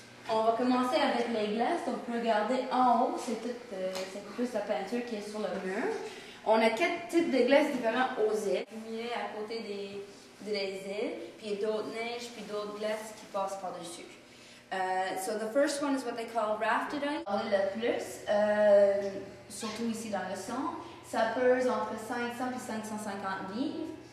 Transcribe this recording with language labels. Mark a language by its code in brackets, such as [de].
[fr] On va commencer avec les glaces. Donc, vous regardez en haut, c'est plus la peinture qui est sur le mur. On a 4 types de glaces différents aux îles, accumulées à côté des îles, puis d'autres neiges, puis d'autres glaces qui passent par-dessus. [en] So the first one is what they call rafted ice. [fr] Le plus, surtout ici dans le centre, ça pèse entre 500 et 550 livres.